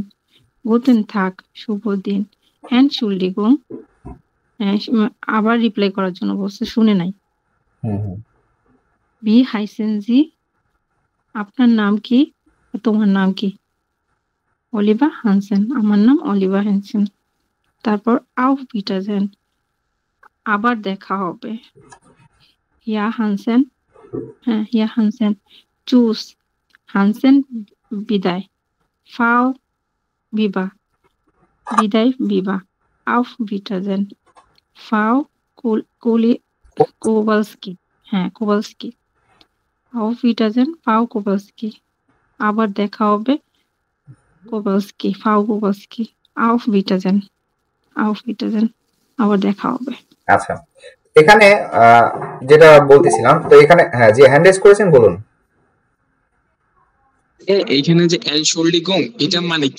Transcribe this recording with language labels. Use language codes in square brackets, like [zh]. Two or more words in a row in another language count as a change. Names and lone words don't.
[de] Guten Tag, [bn] শুভ দিন। Entschuldigung, আবার রিপ্লাই করার জন্য বলছে, শুনে নাই। [de] Wie heißen Sie? [bn] আপনার নাম কি? তোমার নাম কি? অলিভার হানসেন, আমার নাম অলিভার হানসেন। তারপর [de] auf Wiedersehen, [bn] আবার দেখা হবে। [de] Ja Hansen, হ্যাঁ Ja Hansen. [bn] Tschüss, Hansen বিদায়। Frau Weber, বিদায় Weber. [de] Auf Wiedersehen, Frau Kowalski, হ্যাঁ Kowalski. Auf Wiedersehen, Frau Kowalski, [bn] আবার দেখা হবে Kowalski, Frau Kowalski. [de] Auf Wiedersehen, [bn] আবার দেখা হবে। আচ্ছা এখানে যেটা বলতেছিলাম, তো এখানে হ্যাঁ যে হ্যান্ড রেজ করেছেন বলুন। এইখানে যে এনশোল্ডিগং, এটা মানে কি?